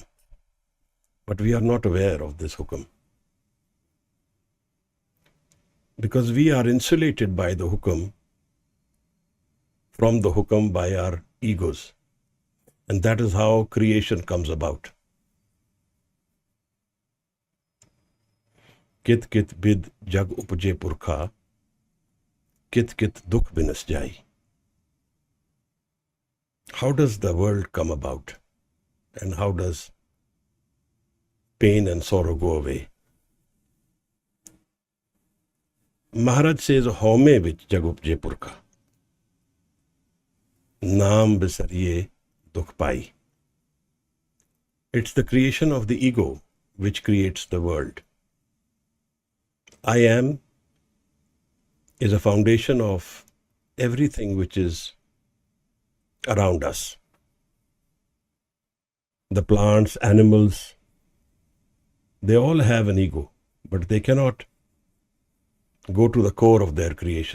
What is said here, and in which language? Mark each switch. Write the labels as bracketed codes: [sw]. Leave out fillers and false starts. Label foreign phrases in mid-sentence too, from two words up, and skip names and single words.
[en] But we are not aware of this hukam. Because we are insulated by the hukam, from the hukam by our egos. And that is how creation comes about. [pa] ਕਿਤੁ ਕਿਤੁ ਬਿਧਿ ਜਗੁ ਉਪਜੈ ਪੁਰਖਾ, ਕਿਤੁ ਕਿਤੁ ਦੁਖੁ ਬਿਨਸਿ ਜਾਈ. [en] How does the world come about? And how does pain and sorrow go away? Maharaj says, [pa] ਹਉਮੈ ਵਿਚਿ ਜਗੁ ਉਪਜੈ ਪੁਰਖਾ, ਨਾਮਿ ਵਿਸਰਿਐ ਦੁਖੁ ਪਾਈ. [en] It's the creation of the ego which creates the world. I am is a foundation of everything which is around us. The plants, animals, they all have an ego, but they cannot go to the core of their creation.